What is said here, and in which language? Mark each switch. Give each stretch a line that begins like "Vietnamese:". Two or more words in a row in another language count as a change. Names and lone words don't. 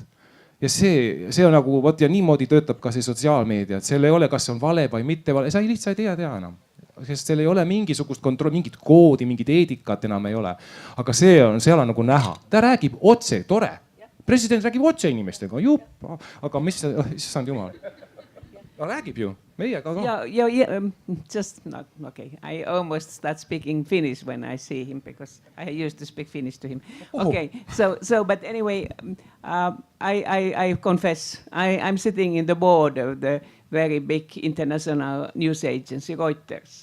Estonian: Ja see on nagu vot ja niimoodi töötab ka see sotsiaalmeedia, et seal ei ole, kas see on vale või mitte vale, sa lihtsalt ei tea enam. Sest seal ei ole mingisugust kontrolli, mingit koodi, mingit eedikat enam ei ole. Aga seal on nagu näha. Ta räägib otse, tore. President räägib otse inimestega, jupp. Aga mis, issand jumal. Ta räägib ju. Meiega ka.
English: Yeah, just not, okay. I almost start speaking Finnish when I see him because I used to speak Finnish to him. Okay, so but anyway, I confess, I'm sitting in the board of the very big international news agency, Reuters.